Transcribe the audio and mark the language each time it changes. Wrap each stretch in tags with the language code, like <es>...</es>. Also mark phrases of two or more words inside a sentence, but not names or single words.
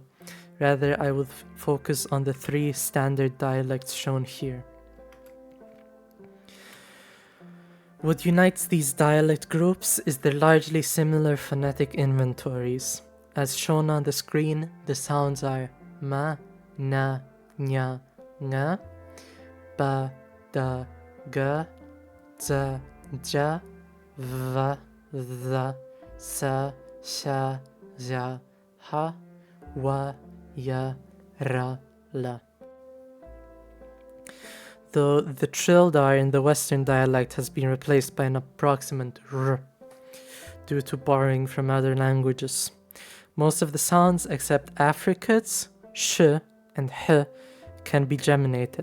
<en>Rather, I will focus on the three standard dialects shown here. What unites these dialect groups is their largely similar phonetic inventories. As shown on the screen, the sounds are ma, na, nya, nga, ba, da, ga, za, ja, va, dha, sa, sha, ja, ha, wa, ya, ra, la. Though the trilled R in the Western dialect has been replaced by an approximant r due to borrowing from other languages. Most of the sounds except affricates, sh, and h can be geminated.</en>